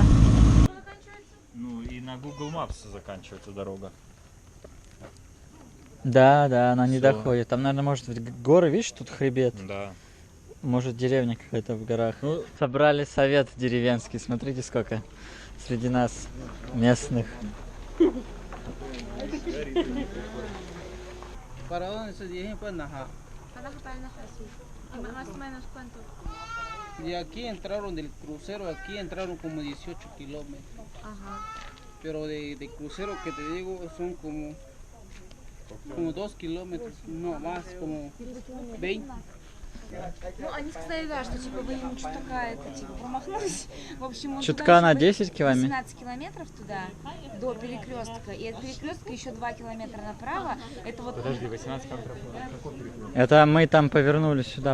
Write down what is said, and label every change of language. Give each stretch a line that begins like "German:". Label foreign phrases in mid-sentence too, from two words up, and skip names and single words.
Russian: Ну и на Google Maps заканчивается дорога. Да, она не Всё. доходит. Там, наверное, может быть горы, видишь, тут хребет. Да. Может, деревня какая-то в горах. Ну, собрали совет деревенский. Смотрите, сколько среди нас местных.
Spanish: De aquí entraron del crucero, aquí entraron como 18 kilómetros. Ajá. Pero de crucero que te digo son como 2 kilómetros, no más, como 20.
Russian: Ну, они сказали, да, что типа вы ему чутка это, типа, промахнулись. В общем, он Чутка туда на еще 10 километров? 18 километров туда, до перекрестка. И от перекрестка еще 2 километра направо. Это вот... Подожди, 18 километров. Какой перекресток? Это мы там повернули сюда,